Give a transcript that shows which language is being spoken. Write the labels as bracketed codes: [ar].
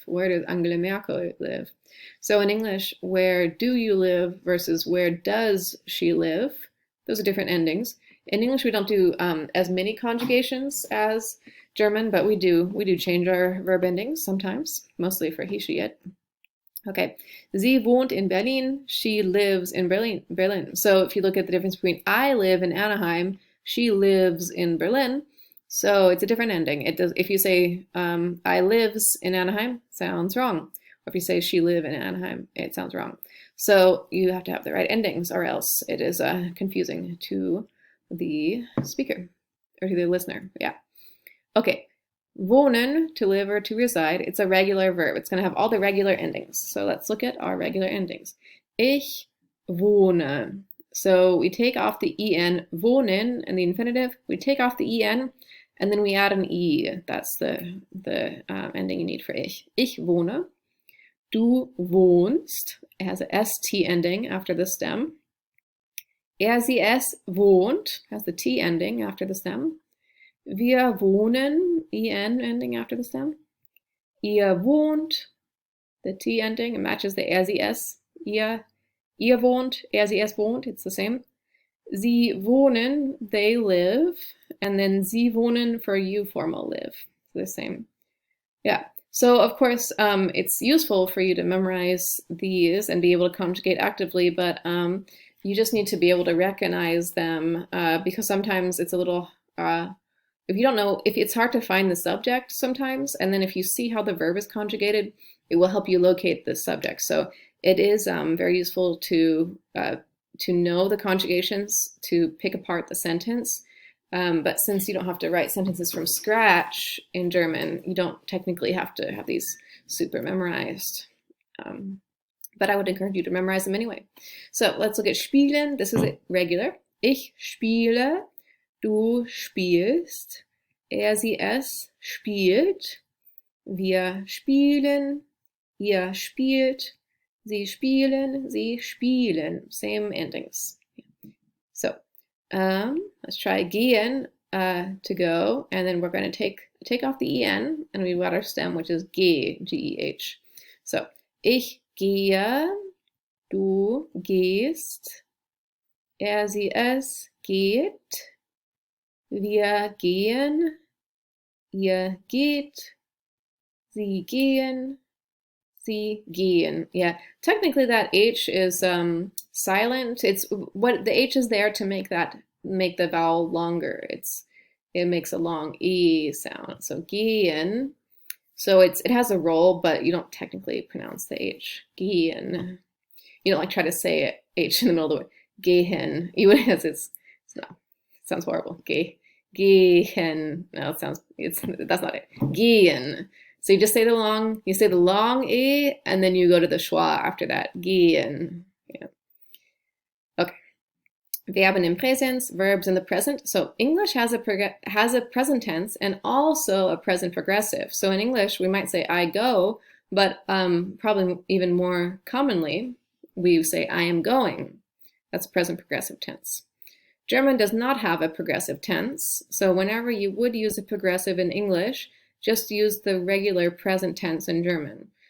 [en] Where does Angela Merkel live? So in English, where do you live versus where does she live? Those are different endings. In English, we don't do as many conjugations as German, but we do change our verb endings sometimes, mostly for he, she, it. [de] Okay, sie wohnt in Berlin. [en] She lives in Berlin. So if you look at the difference between I live in Anaheim, she lives in Berlin. So it's a different ending. It does. If you say I lives in Anaheim, sounds wrong. Or if you say she live in Anaheim, it sounds wrong. So you have to have the right endings, or else it is confusing to the speaker or to the listener. Yeah. Okay. Wohnen, to live or to reside, it's a regular verb. It's going to have all the regular endings. So let's look at our regular endings. [de] Ich wohne. [en] So we take off the en, wohnen, and the infinitive. We take off the en, and then we add an e. That's the ending you need for ich. [de] Ich wohne. Du wohnst. [en] It has a st ending after the stem. [de] Er, sie, es wohnt [en] has the t ending after the stem. [de] Wir wohnen, [en] en ending after the stem. [de] Ihr wohnt, [en] the t ending, it matches the [de] er, sie, es. Ihr wohnt, er, sie, es wohnt, [en] it's the same. [de] Sie wohnen, [en] they live, and then [de] sie wohnen [en] for you formal live, the same. Yeah. So of course, it's useful for you to memorize these and be able to conjugate actively, but you just need to be able to recognize them because sometimes it's a little, if you don't know, if it's hard to find the subject sometimes, and then if you see how the verb is conjugated, it will help you locate the subject. So it is very useful to know the conjugations, to pick apart the sentence. But since you don't have to write sentences from scratch in German, you don't technically have to have these super memorized. But I would encourage you to memorize them anyway. So let's look at spielen. This is regular. [de] Ich spiele, du spielst, er, sie, es spielt, wir spielen, ihr spielt, sie spielen, sie spielen. [en] Same endings. So let's try gehen, to go, and then we're going to take off the en, and we've got our stem, which is ge, G-E-H. [de] So ich gehe, du gehst, er, sie, es geht, wir gehen, ihr geht, sie gehen, sie gehen. [en] Yeah, technically that H is silent. It's what the H is there to make the vowel longer. It makes a long E sound. So gehen. So it has a roll, but you don't technically pronounce the H. Gehen. You don't like try to say it, H in the middle of the word. Gehen. Even as it sounds horrible. Gehen. No, that's not it. Gehen. So you just say the long E, and then you go to the schwa after that. Gehen. Yeah. Okay. [de] Verben im Präsens, [en] verbs in the present. So English has a present tense and also a present progressive. So in English, we might say I go, but probably even more commonly, we say I am going. That's present progressive tense. German does not have a progressive tense, so whenever you would use a progressive in English, just use the regular present tense in German.